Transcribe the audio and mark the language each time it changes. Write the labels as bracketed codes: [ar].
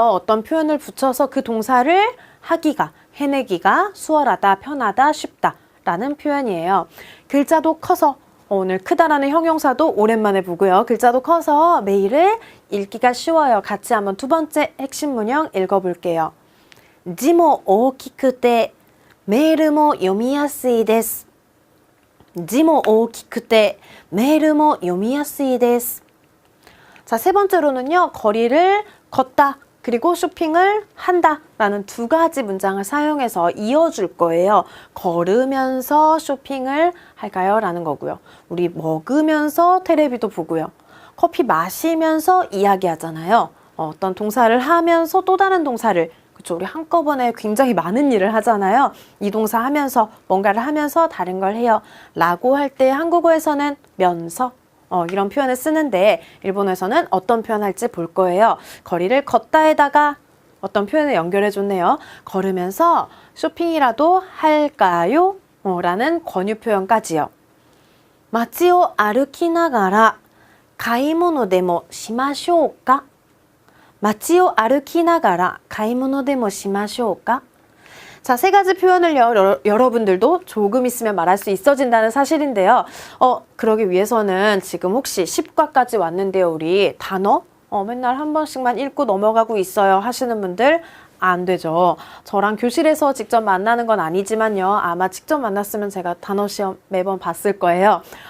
[ko] 어떤 표현을 붙여서 그 동사를 하기가, 해내기가 수월하다, 편하다, 쉽다 라는 표현이에요. 글자도 커서 오늘 크다라는 형용사도 오랜만에 보고요. 글자도 커서 메일을 읽기가 쉬워요. 같이 한번 두 번째 핵심 문형 읽어볼게요. [ja] 字も大きくてメールも読みやすいです。字も大きくてメールも読みやすいです。 [ko] 자, 세 번째로는요. 거리를 걷다 그리고 쇼핑을 한다 라는 두 가지 문장을 사용해서 이어줄 거예요. 걸으면서 쇼핑을 할까요? 라는 거고요. 우리 먹으면서 테레비도 보고요. 커피 마시면서 이야기하잖아요. 어떤 동사를 하면서 또 다른 동사를 그렇죠. 우리 한꺼번에 굉장히 많은 일을 하잖아요. 이 동사 하면서 뭔가를 하면서 다른 걸 해요. 라고 할 때 한국어에서는 면서 이런 표현을 쓰는데 일본어에서는 어떤 표현 할지 볼 거예요. 거리를 걷다에다가 어떤 표현을 연결해 줬네요. 걸으면서 쇼핑이라도 할까요? 라는 권유 표현까지요. [ja] 街を歩きながら買い物でもしましょうか? 街を歩きながら買い物でもしましょうか? [ko] 자, 세 가지 표현을요, 여러분들도 조금 있으면 말할 수 있어진다는 사실인데요. 그러기 위해서는 지금 혹시 10과까지 왔는데요, 우리 단어? 맨날 한 번씩만 읽고 넘어가고 있어요 하시는 분들 안 되죠. 저랑 교실에서 직접 만나는 건 아니지만요. 아마 직접 만났으면 제가 단어 시험 매번 봤을 거예요.